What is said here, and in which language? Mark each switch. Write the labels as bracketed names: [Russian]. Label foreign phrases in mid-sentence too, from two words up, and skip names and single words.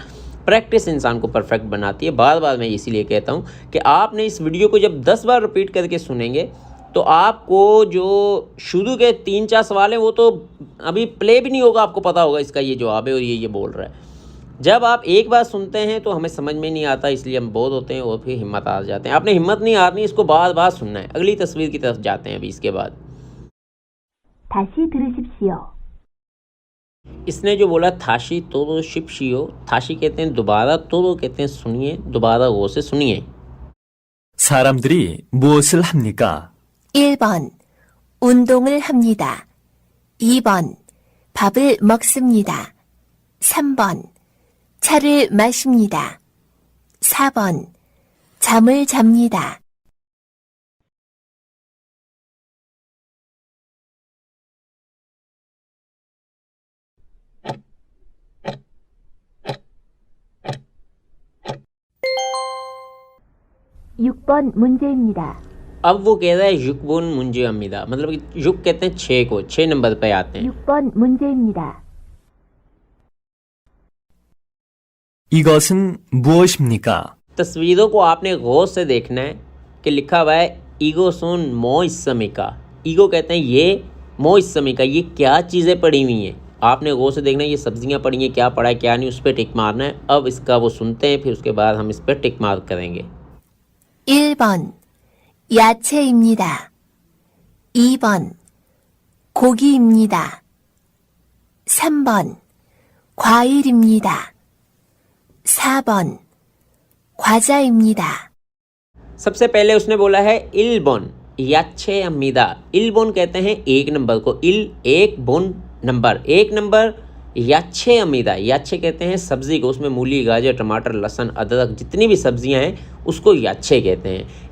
[Hindi] प्रैक्टिस इंसान को परफेक्ट बनाती है। बार बार मैं इसीलिए कहता हूँ कि आपने इस वीडियो को जब 10 बार रिपीट करके सुनेंगे, तो आपको जो शुरू के 3-4 सवाल हैं वो तो अभी प्ले भी नहीं होगा, आपको पता होगा इसका ये जवाब है और ये बोल रहा है। जब आप एक बार सुनते हैं तो हमें समझ में नहीं आता, इसलिए हम बोर होते हैं और फिर हिम्मत आ जाते हैं। आपने हिम्मत नहीं हारनी, इसको बार बार सुनना है। अगली तस्वीर की तरफ जाते हैं अभी इसके बाद। [Korean] 다시 들으십시오. [Hindi] इसने जो बोला [Korean] 다시 들어 보십시오, [Hindi] थाशी कहते हैं दोबारा, तोरो कहते हैं सुनिए, दोबारा गौर से सुनिए। [Korean] 사람들이 무엇을 합니까? 1번 운동을 합니다. 2번 밥을 먹습니다. 3번 차를 마십니다. 4번 잠을 잡니다. 6번 문제입니다. [Hindi] अब वो कह रहा है [Korean] 6번 문제입니다, [Hindi] मतलब कि युक कहते हैं 6 को, 6 नंबर पे आते हैं। [Korean] 6번 문제입니다. 이것은 무엇입니까? [Hindi] तस्वीरों को आपने गौर से देखना है कि लिखा हुआ है [Korean] 이것은 무엇입니까. [Hindi] ईगो कहते हैं ये, [Korean] 무엇입니까 [Hindi] ये क्या चीज़ें पड़ी हुई हैं। आपने गौर से देखना है, ये सब्जियां पड़ी हैं, क्या पड़ा है क्या नहीं, उस पर टिक मारना है। अब इसका वो सुनते हैं, फिर उसके बाद हम इस पर [English] tick mark [Hindi] करेंगे। [Korean] 1번 야채입니다. 2번 고기입니다. 3번 과일입니다. 4번 과자입니다. [Hindi] सबसे पहले उसने बोला है [Korean] 1번 야채입니다. [Hindi] इलबोन कहते हैं 1 नंबर को, इल 1 बोन नंबर, 1 नंबर। [Korean] 야채입니다, [Hindi] याच्छे कहते हैं सब्ज़ी को, उसमें मूली गाजर टमाटर लहसुन अदरक जितनी भी सब्जियां हैं उसको याच्छे कहते हैं।